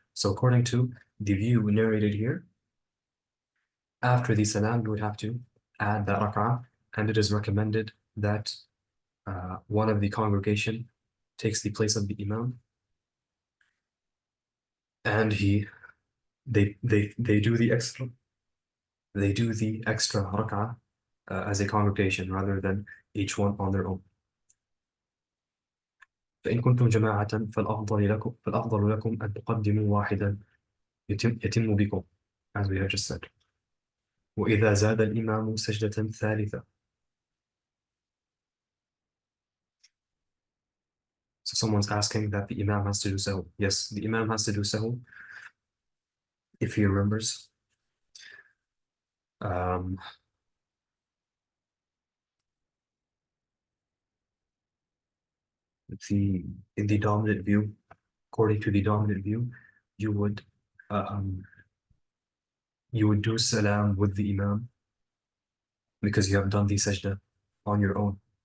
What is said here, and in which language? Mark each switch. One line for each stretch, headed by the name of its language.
English: So according to the view narrated here, after the salam, you would have to add that rak'ah, and it is recommended that one of the congregation takes the place of the imam, and they do the extra they do the extra rak'ah as a congregation rather than each one on their own.
Arabic: فإن كنتم جماعة فالأفضل لكم أن تقدموا واحدا يتم بكم,
English: as we have just said.
Arabic: وإذا زاد الإمام سجدة ثالثة.
English: So someone's asking that the Imam has to do sahw. Yes, the Imam has to do sahw if he remembers. Um, in the dominant view, according to the dominant view, you would um, do salam with the Imam because you have done the sajda on your own.